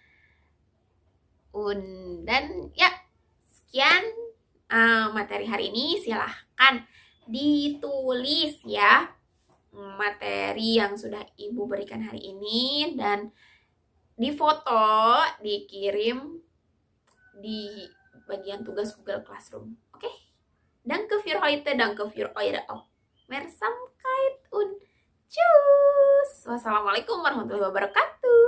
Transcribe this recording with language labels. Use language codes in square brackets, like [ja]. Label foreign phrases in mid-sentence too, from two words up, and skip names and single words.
[id] Dan ya, sekian materi hari ini. Silahkan ditulis, ya, materi yang sudah Ibu berikan hari ini, dan difoto, dikirim di bagian tugas Google Classroom. Oke? [de] Danke für heute, danke für eure Aufmerksamkeit. [ar] Wassalamualaikum warahmatullahi wabarakatuh.